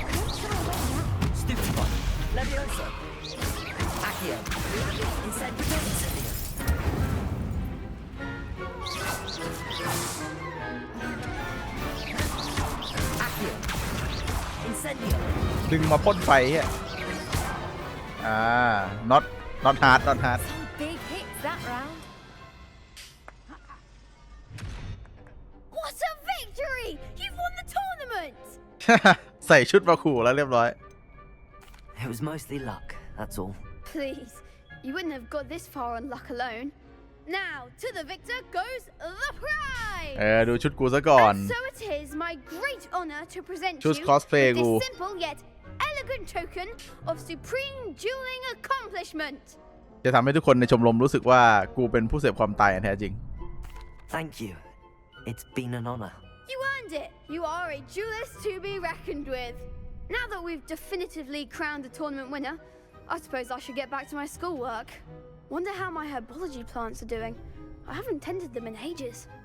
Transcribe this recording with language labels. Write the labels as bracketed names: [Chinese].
[English] Stupid one. Leviosa. Accio. Incendio. Incendio. Accio. Incendio. [Thai] ดึงมาพ่นไฟเหี้ย [English] not hard not hard Some big hits that round. What a victory! You've won the tournament! [Thai] ใส่ชุดมาขู่แล้วเรียบร้อย [English] It was mostly luck, that's all. Please, you wouldn't have got this far on luck alone. Now, to the victor goes the prize! [Thai] ดูชุดกูซะก่อน [English] And so it is my great honor to present you Choose cosplay with [Thai] กู [English] this simple yet elegant token of supreme dueling accomplishment. [Thai] จะทำให้ทุกคนในชมรมรู้สึกว่ากูเป็นผู้เสพความตายอันแท้จริง [English] Thank you. It's been an honor. You earned it. You are a duelist to be reckoned with. Now that we've definitively crowned the tournament winner, I suppose I should get back to my schoolwork. Wonder how my herbology plants are doing. I haven't tended them in ages.